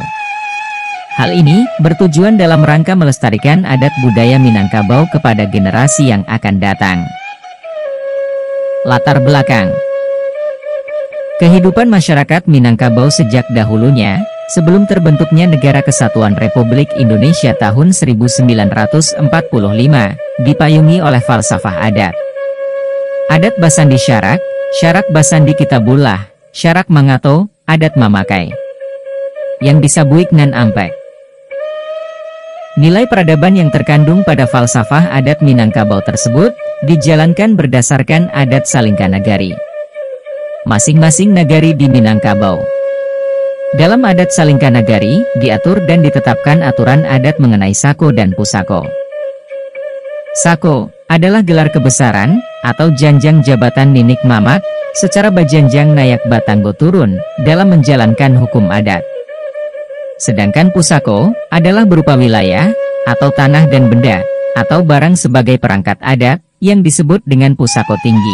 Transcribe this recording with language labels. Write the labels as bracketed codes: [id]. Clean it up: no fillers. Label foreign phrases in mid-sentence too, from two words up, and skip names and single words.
[id] Hal ini bertujuan dalam rangka melestarikan adat budaya Minangkabau kepada generasi yang akan datang. Latar belakang. Kehidupan masyarakat Minangkabau sejak dahulunya, sebelum terbentuknya Negara Kesatuan Republik Indonesia tahun 1945, dipayungi oleh falsafah adat. [min] Adat Basandi Syarak, Syarak Basandi Kitabullah, Syarak Mangato, adat Mamakai. Yang disabuik nan ampek. [id] Nilai peradaban yang terkandung pada falsafah adat Minangkabau tersebut, dijalankan berdasarkan adat Salingka Nagari. Masing-masing nagari di Minangkabau. Dalam adat Salingka Nagari, diatur dan ditetapkan aturan adat mengenai sako dan pusako. Sako adalah gelar kebesaran, atau janjang jabatan ninik mamak, secara [min] bajanjang nayak batanggo turun, [id] dalam menjalankan hukum adat. Sedangkan pusako adalah berupa wilayah, atau tanah dan benda, atau barang sebagai perangkat adat, yang disebut dengan [min] pusako tinggi.